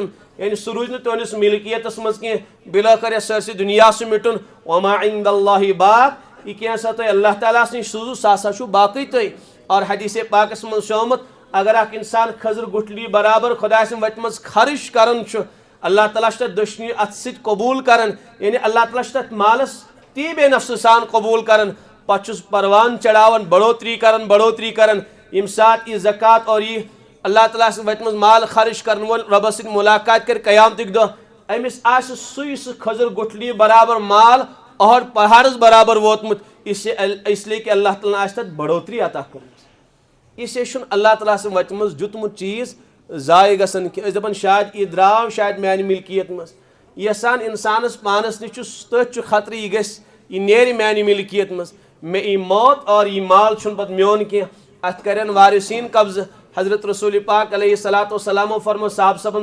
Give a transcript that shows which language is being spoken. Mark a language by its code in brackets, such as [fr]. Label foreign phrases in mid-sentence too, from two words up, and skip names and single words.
[ks] یعنی سُہ روٗزِ نہٕ تُہنٛدِس ملکیتس منٛز کینٛہہ بِلٲخر یہِ سٲرسٕے دُنیا چھُ مِٹُن [ar] وما عند اللہ باق [ks] یہ کینٛژھا تۄہہِ اللہ تعالیٰ ہس نِش سوٗزوٗ سُہ ہسا چھُ باقٕے تۄہہِ اور حدیث پاکس منٛز چھُ آمُت اگر اکھ انسان خضر گٹھلی برابر خدا سٕنٛدِ وتہِ منٛز خرچ کران چھُ اللہ تعالیٰ چھُ تتھ دٔچھنہِ اتھٕ سۭتۍ قبوٗل کران یعنی اللہ تعالیٰ چھُ تتھ مالس تی بے نفسہٕ سان قبوٗل کران پتہٕ چھُس پروان چڑھاوان بڑھوتری کران ییٚمہِ ساتہٕ یہِ زکات اور یہِ اللہ تعالیٰ سٕنٛدِ وتہِ منٛز مال خرچ کرن وول رۄبس سۭتۍ ملاقات کر قیامتٕکۍ دۄہ أمِس آسہِ سُہ خضر گٹھلی برابر مال اور پہاڑس برابر ووتمُت [ur] اس لیے کہ [ks] اللہ تعالیٰ آسہِ تتھ بڑھوتری عطا کٔرمٕژ اس لیے چھُنہٕ اللہ تعالیٰ سٕنٛدِ وتہِ منٛز دیُتمُت چیٖز ضایع گژھان کینٛہہ أسۍ دپان شاید یہِ درٛاو شاید میانہِ ملکیت منٛز یژھان انسانس پانس نِش چھُ تٔتھۍ چھُ خطرٕ یہِ گژھِ یہِ نیرِ میانہِ ملکیت منٛز مےٚ ای موت اور یہِ مال چھُنہٕ پتہٕ میون کینٛہہ اتھ کرن وارثیٖن قبضہٕ حضرت رسول پاک [ar] علیہ الصلوۃ والسلامو [ks] فرمو صاحب صٲبن